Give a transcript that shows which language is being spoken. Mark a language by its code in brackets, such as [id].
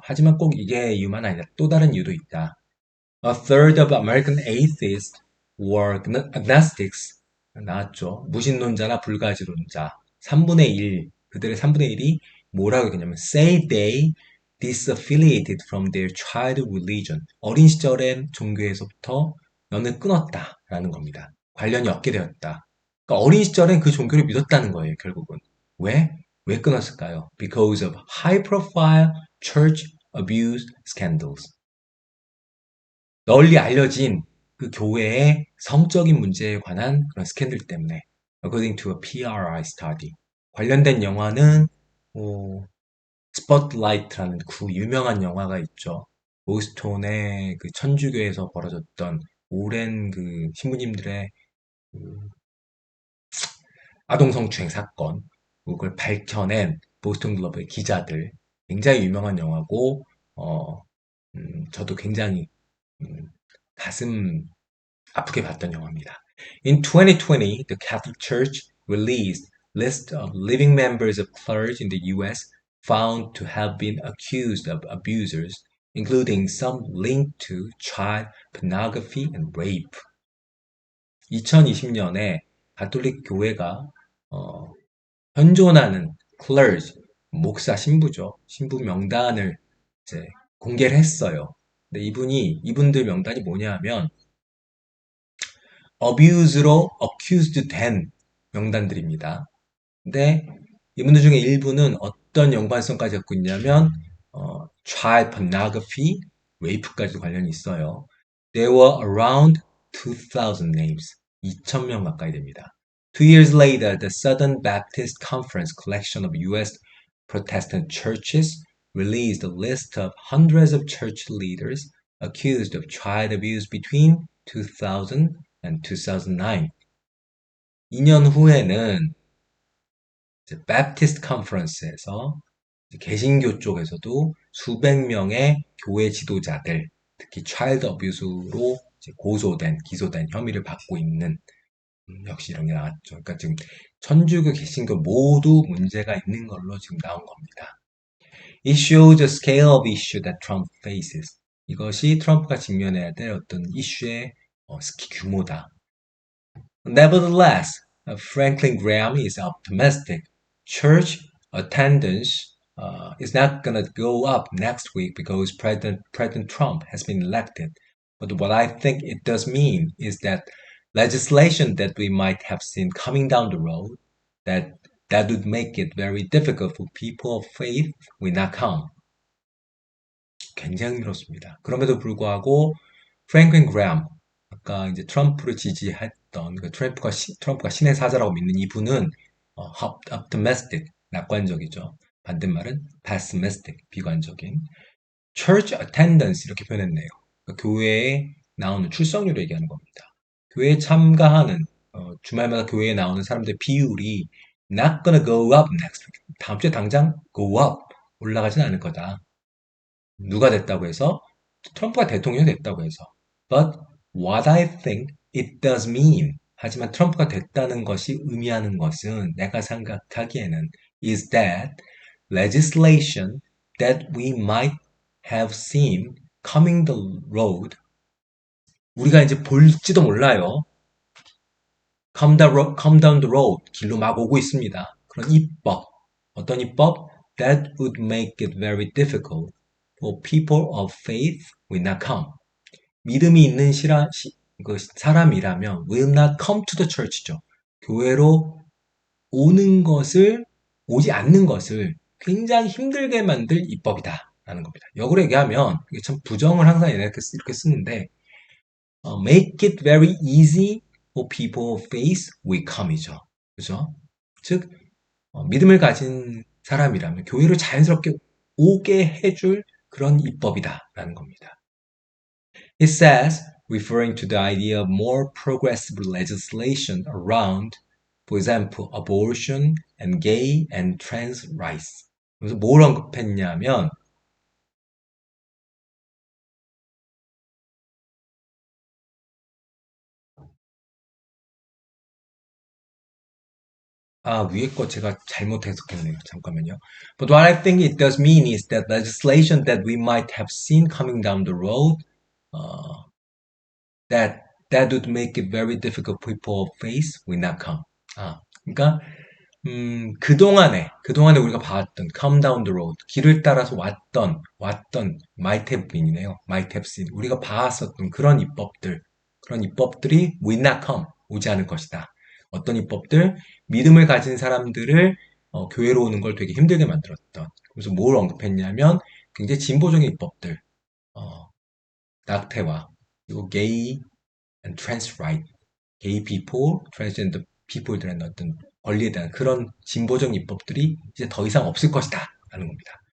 [ko] 하지만 꼭 이게 이유만 아니라 또 다른 이유도 있다. [en] A third of American atheists were agnostics. [ko] 나왔죠. 무신론자나 불가지론자. 3분의 1. 그들의 3분의 1이 뭐라고 했냐면 [en] say they disaffiliated from their childhood religion. [ko] 어린 시절엔 종교에서부터 연을 끊었다라는 겁니다. 관련이 없게 되었다. 그러니까 어린 시절엔 그 종교를 믿었다는 거예요, 결국은. 왜? 왜 끊었을까요? [en] Because of high profile church abuse scandals. [ko] 널리 알려진 그 교회의 성적인 문제에 관한 그런 스캔들 때문에 [en] according to a PRI study [ko] 관련된 영화는 스포트라이트라는 그 유명한 영화가 있죠. 보스톤의 그 천주교에서 벌어졌던 오랜 그 신부님들의 그 아동 성추행 사건 그걸 밝혀낸 보스턴 글로브의 기자들 굉장히 유명한 영화고 저도 굉장히 음, 가슴 아프게 봤던 영화입니다. [en] In 2020, the Catholic Church released list of living members of clergy in the US found to have been accused of abusers, including some linked to child pornography and rape. [ko] 2020년에 가톨릭 교회가 현존하는 clergy, 목사 신부죠. 신부 명단을 이제 공개를 했어요. 근데 이분들 명단이 뭐냐면 abuse로 accused 된 명단들입니다. 근데 이분들 중에 일부는 어떤 연관성까지 갖고 있냐면 child pornography, rape까지도 관련이 있어요. [en] There were around 2,000 names. [ko] 2,000명 가까이 됩니다. [en] 2 years later, the Southern Baptist Conference collection of U.S. Protestant churches released a list of hundreds of church leaders accused of child abuse between 2000 and 2009. [ko] 2년 후에는 Baptist Conference에서 개신교 쪽에서도 수백 명의 교회 지도자들, 특히 child abuse로 기소된 혐의를 받고 있는 역시 이런 게 나왔죠. 그러니까 지금 천주교, 개신교 모두 문제가 있는 걸로 지금 나온 겁니다. [en] It shows the scale of issue that Trump faces. [ko] 이것이 트럼프가 직면해야 될 어떤 이슈의 규모다. [en] Nevertheless, Franklin Graham is optimistic. Church attendance is not going to go up next week because President Trump has been elected. But what I think it does mean is that legislation that we might have seen coming down the road that that would make it very difficult for people of faith will not come. [ko] 굉장히 그렇습니다. 그럼에도 불구하고 프랭클린 그레엄 아까 이제 트럼프를 지지했던 트럼프가 신의 사자라고 믿는 이분은 optimistic 낙관적이죠. 반대말은 pessimistic 비관적인 church attendance 이렇게 표현했네요. 그러니까 교회에 나오는 출석률을 얘기하는 겁니다. 교회에 참가하는 주말마다 교회에 나오는 사람들의 비율이 [en] not gonna go up next week. [ko] 다음 주에 당장 go up 올라가진 않을 거다. 누가 됐다고 해서 트럼프가 대통령이 됐다고 해서 [en] but what I think it does mean [ko] 하지만 트럼프가 됐다는 것이 의미하는 것은 내가 생각하기에는 [en] is that legislation that we might have seen coming the road [ko] 우리가 이제 볼지도 몰라요. [en] come down the road [ko] 길로 막 오고 있습니다. 그런 입법 어떤 입법 [en] that would make it very difficult for people of faith will not come. [ko] 믿음이 있는 사람이라면 [en] will not come to the church [ko] 죠. 교회로 오지 않는 것을 굉장히 힘들게 만들 입법이다. 라는 겁니다. 역으로 얘기하면, 이게 참 부정을 항상 이렇게 쓰는데, [en] make it very easy for people of faith will come이죠. [ko] 그죠? 즉, 믿음을 가진 사람이라면 교회로 자연스럽게 오게 해줄 그런 입법이다라는 겁니다. [en] It says, referring to the idea of more progressive legislation around, for example, abortion and gay and trans rights. [ko] 그래서 뭘 언급했냐면 위에 거 제가 잘못 해석했네요. 잠깐만요. [en] But what I think it does mean is that legislation that we might have seen coming down the road that would make it very difficult for people of faith will not come. [ko] 그러니까 그동안에 우리가 봤던 [en] come down the road [ko] 길을 따라서 왔던 [en] might have been [ko] 이네요. [en] might have seen [ko] 우리가 봤었던 그런 입법들이 [en] will not come [ko] 오지 않을 것이다. 어떤 입법들 믿음을 가진 사람들을 교회로 오는 걸 되게 힘들게 만들었던 그래서 뭘 언급했냐면 굉장히 진보적인 입법들 낙태와 그리고 [en] gay and trans right gay people, transgender people [ko] 들의 어떤 권리에 대한 그런 진보적 입법들이 이제 더 이상 없을 것이다 라는 겁니다.